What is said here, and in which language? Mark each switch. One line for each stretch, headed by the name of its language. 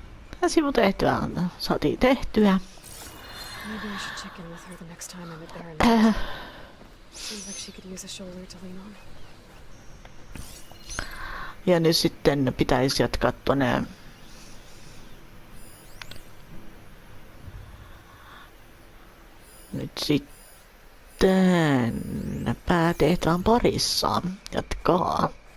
Finnish: Tämä sivutehtyä saatiin tehtyä.
English: Maybe I should check in with her the next time I'm at Barren. Seems like she could use a shoulder to lean on.
Finnish: Ja nyt sitten pitäisi jatkaa tuonne nyt sitten päätehtävän parissa jatkaa.